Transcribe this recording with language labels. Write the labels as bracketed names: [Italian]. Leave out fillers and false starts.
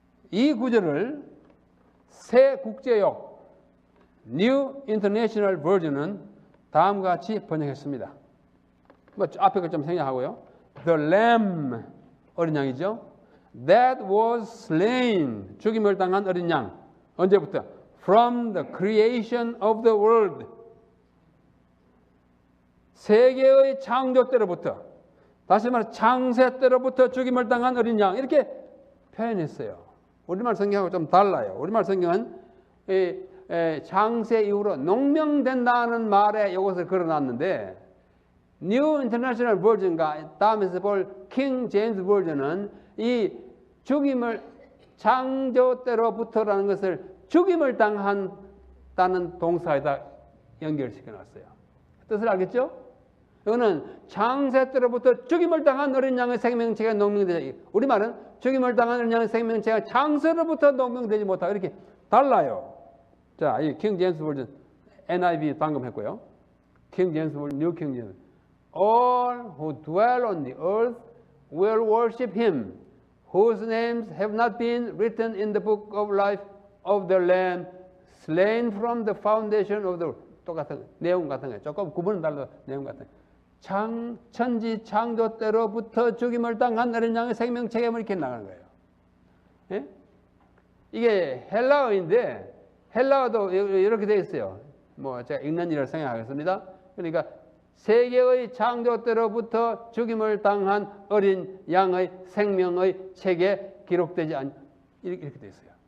[Korean] 이 구절을 새 국제역 New International Version은 다음과 같이 번역했습니다. 앞에 걸 좀 생략하고요. [English] The Lamb, [Korean] 어린 양이죠. [English] That was slain, [Korean] 죽임을 당한 어린 양. 언제부터? [English] From the creation of the world. [Korean] 세계의 창조 때로부터, 다시 말해 창세 때로부터 죽임을 당한 어린 양, 이렇게 표현했어요. 우리말 성경하고 좀 달라요. 우리말 성경은 창세 이후로 농명된다는 말에 이것을 걸어놨는데 New International Version과 다음에서 볼 King James Version은 이 죽임을 창조 때로부터라는 것을 죽임을 당한다는 동사에다 연결시켜 놨어요. 뜻을 알겠죠? 이거는 창세 때로부터 죽임을 당한 어린 양의 생명체가 농명되지. 우리말은 죽임을 당한 어린 양의 생명체가 창세로부터 농명되지 못하고 이렇게 달라요. 자, 이 킹 제임스 버전 NIV 방금 했고요. 킹 제임스 버전 뉴 킹 제임스. [English] All who dwell on the earth will worship him, whose names have not been written in the book of life of the Lamb slain from the foundation of the world. [Korean] 똑같은 내용 같은 거예요. 조금 구분은 달라도 내용 같은 거예요. 천지 창조 때로부터 죽임을 당한 어린 양의 생명체가 이렇게 나가는 거예요. 예? 이게 헬라어인데 헬라어도 이렇게 되어 있어요. 뭐 제가 읽는 일을 생각하겠습니다. 그러니까 세계의 창조 때로부터 죽임을 당한 어린 양의 생명의 책에 기록되지 않 이렇게 되어 있어요.